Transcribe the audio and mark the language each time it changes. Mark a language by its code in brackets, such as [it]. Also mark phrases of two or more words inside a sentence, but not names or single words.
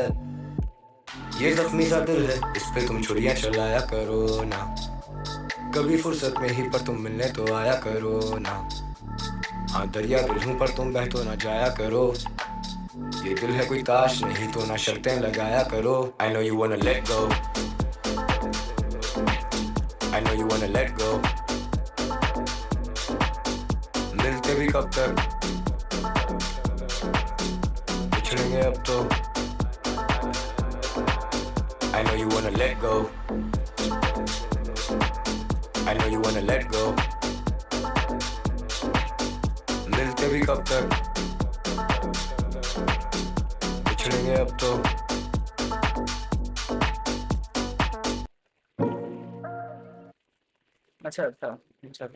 [hi] ये जख्मी सा दिल है, इस पे तुम छुरियां चलाया करो ना। कभी फुर्सत में ही पर तुम मिलने तो आया करो ना। हाँ दरिया दिल हूँ पर तुम बह तो ना जाया करो। ये दिल है कोई ताश नहीं तो ना शर्तें लगाया करो। [en] I know you wanna let go, I know you wanna let go। [hi] मिलते भी कब तक, बिछड़ेंगे अब तो। [en] I know you wanna let go, I know you wanna let go। [hi] मिलते भी कब तक, बिछड़ेंगे अब तो। अच्छा था। अच्छा था।